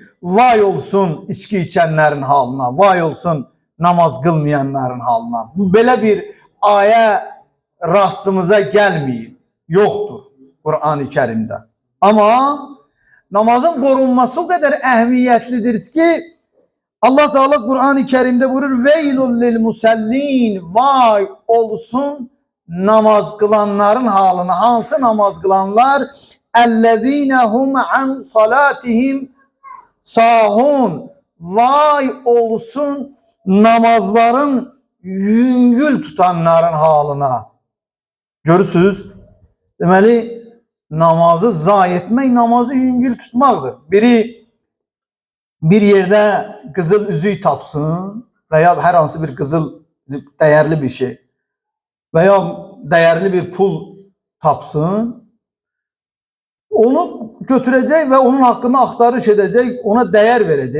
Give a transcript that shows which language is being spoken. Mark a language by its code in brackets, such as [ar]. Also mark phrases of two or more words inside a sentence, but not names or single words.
[tr] Vay olsun içki içenlerin halına, vay olsun namaz kılmayanların halına. Bu böyle bir aya rastımıza gelmiyor. Yoktur Kur'an-ı Kerim'de. Ama namazın korunması o kadar ehemmiyetlidir ki Allah Teala Kur'an-ı Kerim'de buyurur [ar] ويل للمصلين, [tr] vay olsun namaz kılanların halına. [az] Hansı namaz kılanlar? [ar] الذين هم عن صلاتهم ساهون, [tr] vay olsun namazların yüngül tutanların halına. [az] Görürsünüz, deməli namazı zayi etmək, namazı yüngül tutmaqdır. [tr] Biri bir yerde kızıl üzüğü tapsın veya her hansı bir kızıl değerli bir şey veya değerli bir pul tapsın, onu götürecek ve onun hakkında aktarış edecek, ona değer verecek.